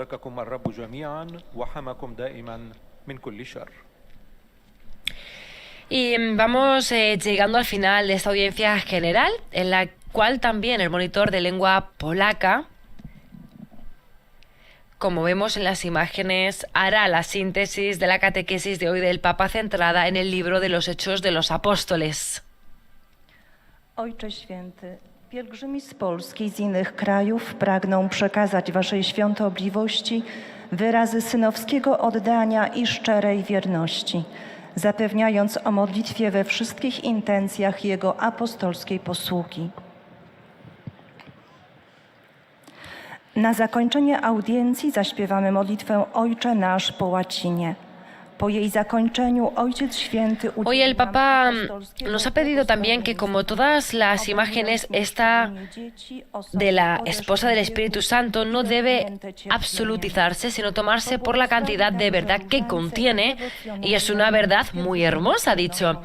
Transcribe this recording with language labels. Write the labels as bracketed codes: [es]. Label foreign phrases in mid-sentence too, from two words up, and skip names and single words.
[es] Y vamos llegando al final de esta audiencia general, en la cual también el monitor de lengua polaca, como vemos en las imágenes, hará la síntesis de la catequesis de hoy del Papa centrada en el libro de los Hechos de los Apóstoles. [pl] Ojcze Święty, pielgrzymi z Polski i z innych krajów pragną przekazać Waszej świątobliwości wyrazy synowskiego oddania i szczerej wierności, zapewniając o modlitwie we wszystkich intencjach Jego apostolskiej posługi. Na zakończenie audiencji zaśpiewamy modlitwę Ojcze Nasz po łacinie. Po jej zakończeniu Ojciec Święty [es] Hoy el Papa nos ha pedido también que, como todas las imágenes, esta de la esposa del Espíritu Santo no debe absolutizarse, sino tomarse por la cantidad de verdad que contiene, y es una verdad muy hermosa, ha dicho.